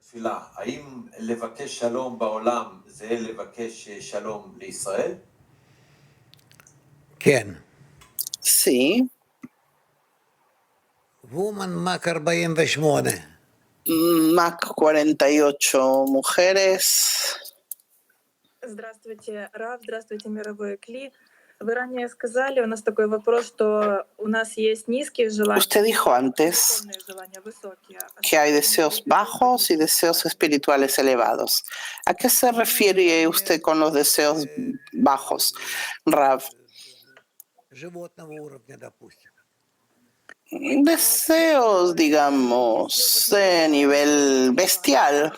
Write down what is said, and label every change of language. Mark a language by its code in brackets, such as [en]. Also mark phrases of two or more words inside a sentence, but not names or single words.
[es] Sí. Mac 48, mujeres. [ru] Здравствуйте, Рав, здравствуйте, мировой Кли. Вы ранее сказали, у нас такой вопрос, что у нас есть низкие желания. [es] Usted dijo antes que hay deseos bajos y deseos espirituales elevados. ¿A qué se refiere usted con los deseos bajos, Rav? Deseos, digamos, de nivel bestial.